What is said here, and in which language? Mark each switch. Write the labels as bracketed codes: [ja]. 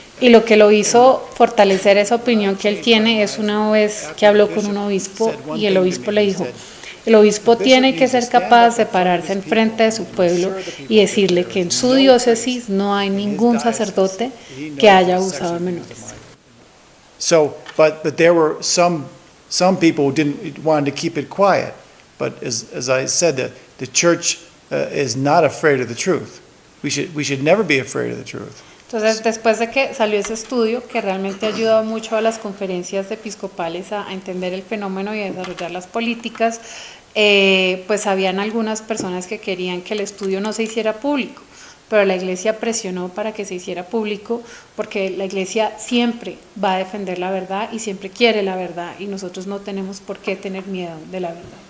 [es] Y lo que lo hizo fortalecer esa opinión que él tiene es una vez que habló con un obispo y el obispo le dijo, el obispo tiene que ser capaz de pararse en frente de su pueblo y decirle que en su diócesis no hay ningún sacerdote que haya abusado de menores. [en] So, but there were some people who didn't want to keep it quiet. But as I said, the church is not afraid of the truth. We should never be afraid of the truth. [es] Entonces, después de que salió ese estudio, que realmente ha ayudado mucho a las conferencias episcopales a entender el fenómeno y a desarrollar las políticas, pues habían algunas personas que querían que el estudio no se hiciera público, pero la Iglesia presionó para que se hiciera público porque la Iglesia siempre va a defender la verdad y siempre quiere la verdad y nosotros no tenemos por qué tener miedo de la verdad.